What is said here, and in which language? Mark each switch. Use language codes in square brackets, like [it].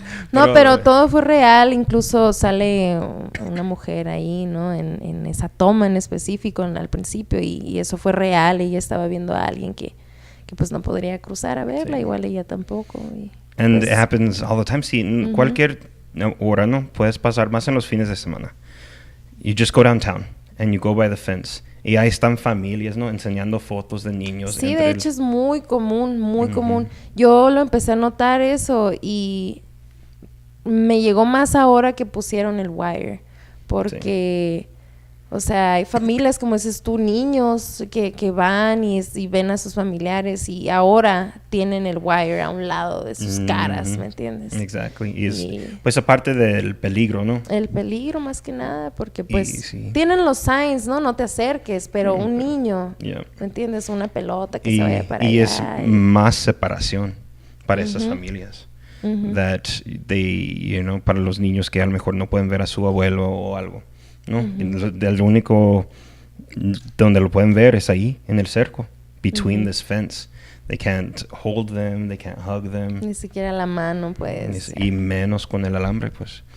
[es] No, pero todo fue real, incluso sale una mujer ahí, ¿no? En esa toma en específico al principio y eso fue real. Ella estaba viendo a alguien que pues no podría cruzar a verla, igual ella tampoco. [en] And [es] pues, [en] it happens all the time. [es] Sí, en cualquier hora, ¿no? Puedes pasar más en los fines de semana. [en] You just go downtown and you go by the fence. [es] Y ahí están familias, ¿no? Enseñando fotos de niños. Sí, de hecho es muy común, muy común. Yo lo empecé a notar eso y me llegó más ahora que pusieron el wire. Porque, o sea, hay familias, como dices tú, niños que van y ven a sus familiares y ahora tienen el wire a un lado de sus caras, ¿me entiendes? Exactly. Pues aparte del peligro, ¿no? El peligro más que nada, porque pues tienen los signs, ¿no? No te acerques, pero un niño, ¿me entiendes? Una pelota que se vaya para allá. Y es más separación para esas familias. [en] That they, [es] para los niños que a lo mejor no pueden ver a su abuelo o algo, ¿no? El único donde lo pueden ver es ahí, en el cerco, [en] between this fence. They can't hold them, they can't hug them. [es] Ni siquiera la mano, pues. Y menos con el alambre, pues.